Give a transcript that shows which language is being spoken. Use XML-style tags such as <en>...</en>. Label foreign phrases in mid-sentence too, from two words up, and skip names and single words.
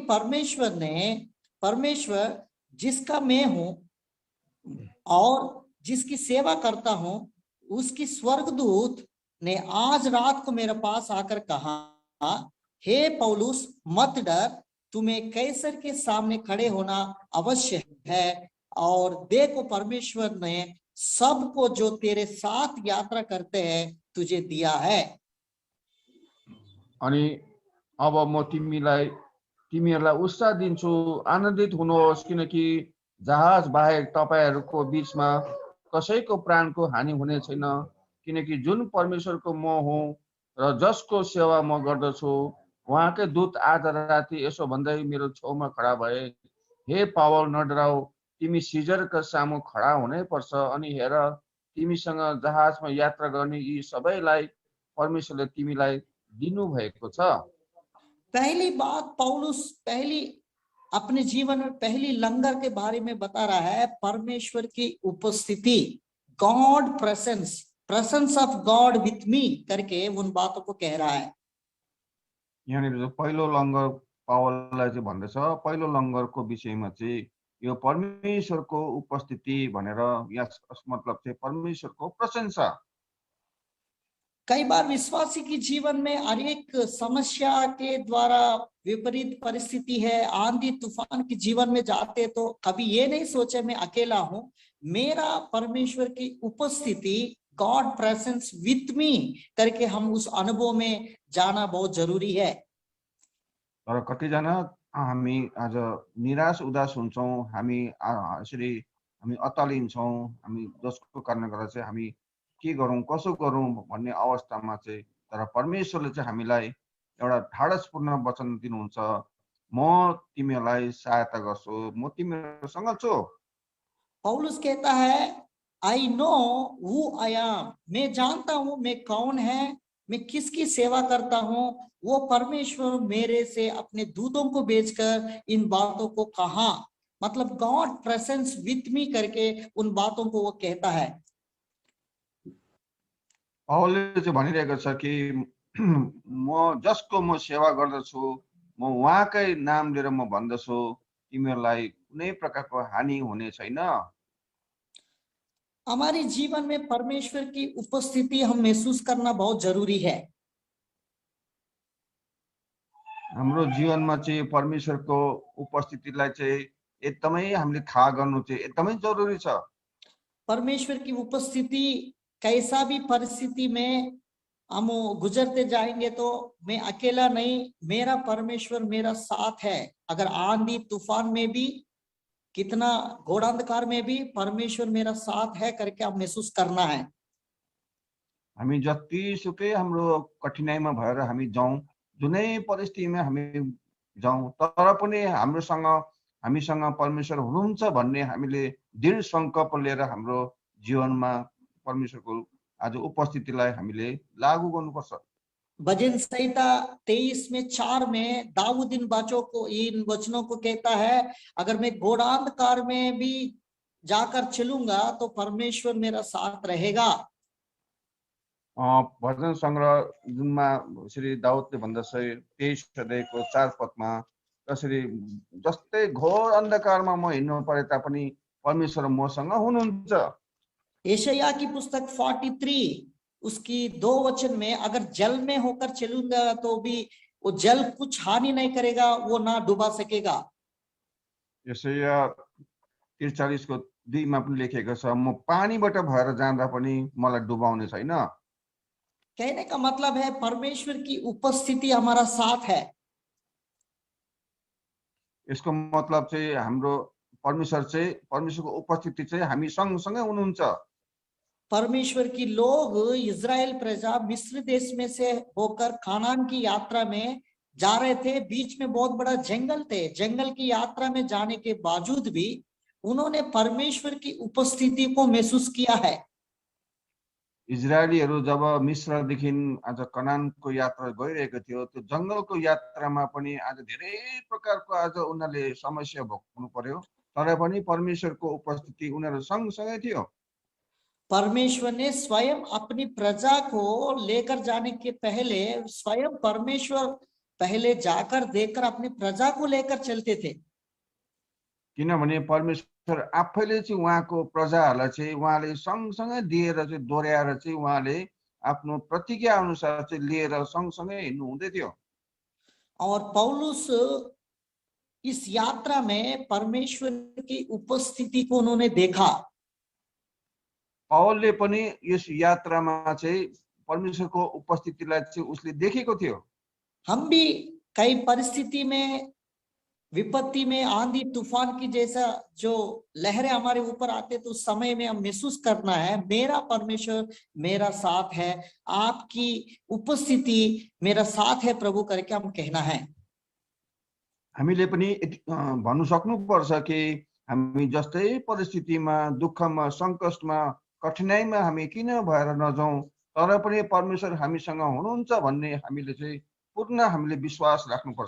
<hi>परमेश्वर जिसका मैं हूं और जिसकी सेवा करता हूं, उसकी स्वर्गदूत ने आज रात को मेरे पास आकर कहा, हे पौलुस मत डर, तुम्हें कैसर के सामने खड़े होना अवश्य है, और देखो परमेश्वर ने सबको जो तेरे साथ यात्रा करते हैं तुझे दिया है।</hi> <ne>अनि अब म तिमीहरूलाई उत्साह दिन्छु, आनन्दित हुनुहोस्, किनकि जहाज बाहेक तपाईहरूको बीचमा कसैको प्राणको हानि हुने छैन, किनकि जुन परमेश्वरको म हुँ र जसको सेवा म गर्दछु उहाँकै दूत आज राति यसो भन्दै मेरो छेउमा खडा भए, हे पावल नडराऊ, तिमी सिजरका सामु खडा हुनै पर्छ, अनि हेर तिमीसँग जहाजमा यात्रा गर्ने यी सबैलाई परमेश्वरले तिमीलाई दिनु भएको छ।</ne> <hi>पहली बात पौलुस अपने जीवन में पहली लंगर के बारे में बता रहा है, परमेश्वर की उपस्थिति,</hi> <en>God presence of God with me</en> <hi>करके उन बातों को कह रहा है।</hi> <ne>यहाँनिर जो पहिलो लङ्गर पावललाई चाहिँ भन्दछ, पहिलो लङ्गरको विषयमा चाहिँ यो परमेश्वरको उपस्थिति भनेर, यस मतलब चाहिँ परमेश्वरको प्रशंसा।</ne> <hi>कई बार विश्वासी के जीवन में अनेक समस्या के द्वारा विपरीत परिस्थिति है, आंधी तूफान के जीवन में जाते तो कभी ये नहीं सोचे मैं अकेला हूं, मेरा परमेश्वर की उपस्थिति,</hi> <en>God presence with me</en> <hi>करके हम उस अनुभव में जाना बहुत जरूरी है।</hi> <ne>तर कतिजना हामी आज निराश उदास हुन्छौँ, हामी यसरी हामी अत्तालिन्छौँ, हामी जसको कारणले गर्दा चाहिँ हामी के गरौँ कसो गरौँ भन्ने अवस्थामा चाहिँ, तर परमेश्वरले चाहिँ हामीलाई एउटा ढाडसपूर्ण वचन दिनुहुन्छ, म तिमीहरूलाई सहायता गर्छु, म तिमीहरूसँग छु।</ne> <hi>पौलुस कहता है,</hi> <en>I know who I am,</en> <hi>मैं जानता हूं मैं कौन है, मैं किसकी सेवा करता हूं, वो परमेश्वर मेरे से अपने दूतों को भेजकर इन बातों को कहा, मतलब</hi> <en>God presence with me</en> <hi>करके उन बातों को वो कहता है।</hi> <ne>पावलले चाहिँ भनिरहेको छ कि म जसको म सेवा गर्दछु, म उहाँकै नाम लिएर म भन्दछु, तिमीहरूलाई कुनै प्रकारको हानि हुने छैन।</ne> <hi>हमारे जीवन में परमेश्वर की उपस्थिति हम महसूस करना बहुत जरूरी है।</hi> <ne>हाम्रो जीवनमा चाहिँ परमेश्वरको उपस्थितिलाई चाहिँ एकदमै हामीले थाहा गर्नु चाहिँ एकदमै जरुरी छ।</ne> <hi>परमेश्वर की उपस्थिति कैसा भी परिस्थिति में हम गुजरते जाएंगे तो मैं अकेला नहीं, मेरा परमेश्वर मेरा साथ है। अगर आंधी तूफान में भी, कितना घोर अंधकार में भी परमेश्वर मेरा साथ है करके आप महसूस करना है।</hi> <ne>हामी जतिसुकै हाम्रो कठिनाइमा भएर हामी जाउँ, जुनै परिस्थितिमा हामी जाउँ, तर पनि हामीसँग परमेश्वर हुनुहुन्छ भन्ने हामीले दृढ सङ्कल्प लिएर हाम्रो जीवनमा परमेश्वरको आज उपस्थितिलाई हामीले लागू गर्नुपर्छ।</ne> <hi>भजन संहिता 23 में 4 में दाऊद इन वचनों को कहता है, अगर मैं घोर अंधकार में भी जाकर चलूंगा तो परमेश्वर मेरा साथ रहेगा।</hi> <ne>भजन सङ्ग्रह जुनमा श्री दाउदले भन्दछ 23 अध्यायको 4 पदमा, कसरी जस्तै घोर अन्धकारमा म हिँड्नु परे तापनि परमेश्वर मसँग हुनुहुन्छ।</ne> <hi>यशायाह की पुस्तक 43 उसकी 2 वचन में, अगर जल में होकर चलूंगा तो भी वो जल कुछ हानि नहीं करेगा, वो ना डुबा सकेगा।</hi> <ne>यशायाह 43 को 2 मा पनि लेखेको छ, म पानीबाट भएर जाँदा पनि मलाई डुबाउने छैन।</ne> <hi>कहने का मतलब है परमेश्वर की उपस्थिति हमारा साथ है।</hi> <ne>यसको मतलब चाहिँ हाम्रो परमेश्वरको उपस्थिति चाहिँ हामी सँगसँगै हुनुहुन्छ।</ne> <hi>परमेश्वर की लोग इजराइल प्रजा मिस्र देश में से होकर कानान की यात्रा में जा रहे थे। बीच में बहुत बड़ा जंगल थे। जंगल की यात्रा में जाने के बावजूद भी उन्होंने परमेश्वर की उपस्थिति को महसूस किया है।</hi> <ne>इजरायलीहरू जब मिस्रदेखि आज कनानको यात्रा गइरहेको थियो, त्यो जङ्गलको यात्रामा पनि आज धेरै प्रकारको आज उनीहरूले समस्या भोग्नु पर्यो, तर पनि परमेश्वरको उपस्थिति उनीहरू सँगसँगै थियो।</ne> <hi>परमेश्वर ने स्वयं अपनी प्रजा को लेकर जाने के पहले स्वयं परमेश्वर पहले जाकर देखकर अपनी प्रजा को लेकर चलते थे।</hi> <ne>किनभने परमेश्वर आफैले चाहिँ उहाँको प्रजाहरूलाई चाहिँ उहाँले सँगसँगै दिएर चाहिँ दोहोऱ्याएर चाहिँ उहाँले आफ्नो प्रतिज्ञा अनुसार चाहिँ लिएर सँगसँगै हिँड्नु हुँदै थियो।</ne> <hi>और पौलुस इस यात्रा में परमेश्वर की उपस्थिति को उन्होंने देखा।</hi> <ne>पौलले पनि यस यात्रामा चाहिँ परमेश्वरको उपस्थितिलाई चाहिँ उसले देखेको थियो।</ne> <hi>हम भी कई परिस्थिति में, विपत्ति में, आंधी तूफान की जैसा जो लहरें हमारे ऊपर आते तो उस समय में हम महसूस करना है मेरा परमेश्वर मेरा साथ है, आपकी उपस्थिति मेरा साथ है प्रभु करके हम कहना है।</hi> <ne>हामीले पनि भन्नु सक्नुपर्छ कि हामी जस्तै परिस्थितिमा, दुःखमा, सङ्कटमा, कठिनाइमा हामी किन भएर नजाउँ, तर पनि परमेश्वर हामीसँग हुनुहुन्छ भन्ने हामीले चाहिँ पूर्ण हामीले विश्वास राख्नुपर्छ।</ne>